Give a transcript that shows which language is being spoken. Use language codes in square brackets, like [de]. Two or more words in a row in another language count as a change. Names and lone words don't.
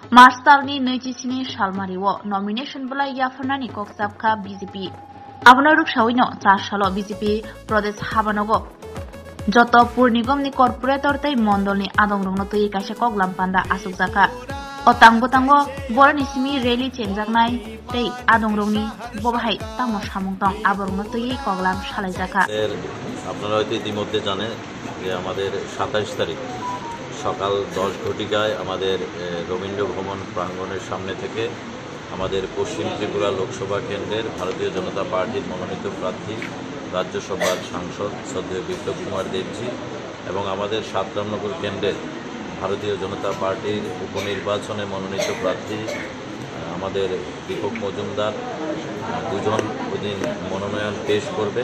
[brx] मार्च दाननि 27 सालमारियाव नमिनेशन बला याफानानि कक्साबखा बीजेपी आबनो रुखसावैनो 4 सालो बीजेपी प्रदेश हाबानगो जत पुर निगमनि कर्पोरेटर तै मण्डलनि आदंरंनो तै कासे कगलाम पान्दा आसुकजाका अतांगो तांगो बरनि सिमी रैली चेंजाकनाय तै आदंरंनि बबाहाय तामो सामुंतं आबरंनो तै कगलाम सालायजाका [bn] আপনারা হয়তো ইতিমধ্যে জানেন যে আমাদের 27 তারিখ সকাল 10 ঘটিকায় আমাদের রবীন্দ্র ভবন প্রাঙ্গণের সামনে থেকে আমাদের পশ্চিম ত্রিপুরা লোকসভা কেন্দ্রের ভারতীয় জনতা পার্টির মনোনীত প্রার্থী রাজ্যসভার সাংসদ শ্রদ্ধেয় বিপ্লব কুমার দেবজি এবং আমাদের সাতরামনগর কেন্দ্রের ভারতীয় জনতা পার্টির উপনির্বাচনে মনোনীত প্রার্থী আমাদের দীপক মজুমদার দুজন ওইদিন মনোনয়ন পেশ করবে।